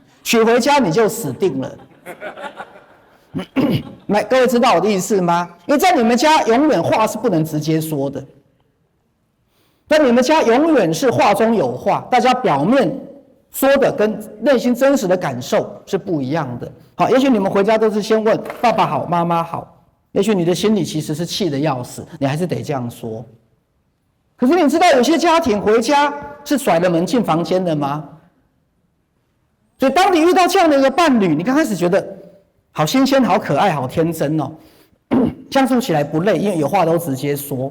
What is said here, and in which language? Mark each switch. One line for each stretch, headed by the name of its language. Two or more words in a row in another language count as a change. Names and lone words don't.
Chinese: 娶回家你就死定了。各位知道我的意思嗎？因為在你們家永遠話是不能直接說的，在你們家永遠是話中有話，大家表面說的跟內心真實的感受是不一樣的。好，也許你們回家都是先問爸爸好，媽媽好。也許你的心裡其實是氣得要死，你還是得這樣說。可是你知道有些家庭回家是甩了門進房間的嗎？所以當你遇到這樣的一個伴侶，你剛開始覺得好新鮮、好可愛、好天真哦，相處起來不累，因為有話都直接說。